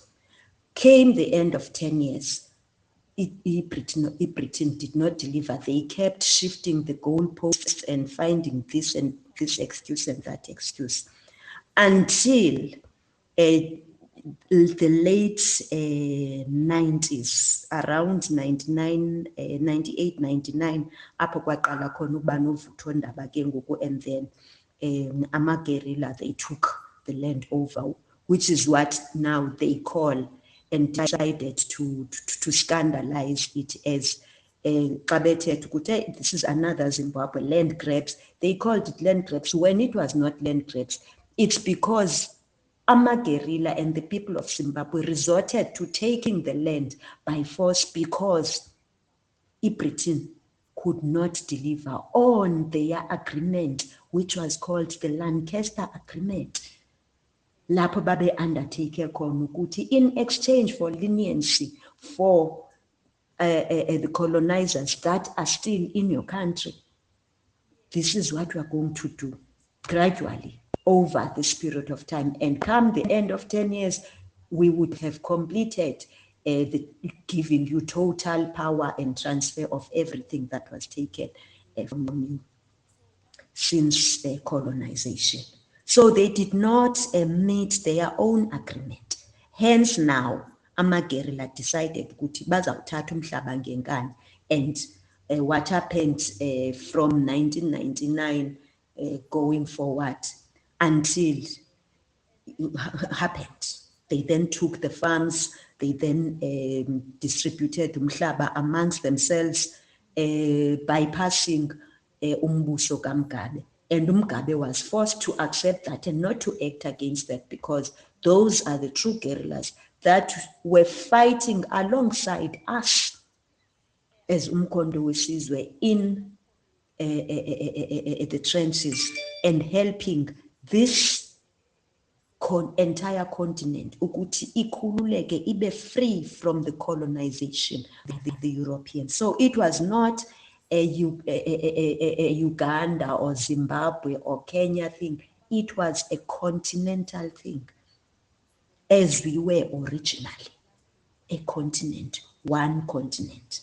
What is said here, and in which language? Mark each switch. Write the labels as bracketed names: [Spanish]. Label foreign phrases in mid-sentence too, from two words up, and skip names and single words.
[English] Came the end of 10 years, Britain did not deliver. They kept shifting the goalposts and finding this and this excuse and that excuse until the late 90s, around 99, 98, 99, [Xhosa] apho kwaqala khona ukuba novutho ndaba ke ngoku, [English] and then ama-guerrilla, they took the land over, which is what now they call, and decided to scandalize it as this is another Zimbabwe land grabs. They called it land grabs when it was not land grabs. It's because ama-guerrilla and the people of Zimbabwe resorted to taking the land by force because Britain could not deliver on their agreement, which was called the Lancaster Agreement. [Zulu] Lapho babe undertake khona ukuthi [English] in exchange for leniency for the colonizers that are still in your country, this is what we are going to do gradually over this period of time. And come the end of 10 years, we would have completed the giving you total power and transfer of everything that was taken from you since colonization. So they did not meet their own agreement. Hence now, [Zulu] ama-guerrilla decided ukuthi bazawuthatha umhlaba ngenkani. [English] And what happened from 1999 going forward until happened. They then took the farms, they then distributed umhlaba amongst themselves, bypassing [Zulu] umbuso kaMgabe. [English] And uMgabe was forced to accept that and not to act against that, because those are the true guerrillas that were fighting alongside us as Umkhonto weSizwe in the trenches and helping this entire continent [Zulu] ukuthi ikhululeke, ibe [English] free from the colonization of the Europeans. So it was not a Uganda or Zimbabwe or Kenya thing. It was a continental thing, as we were originally, a continent, one continent.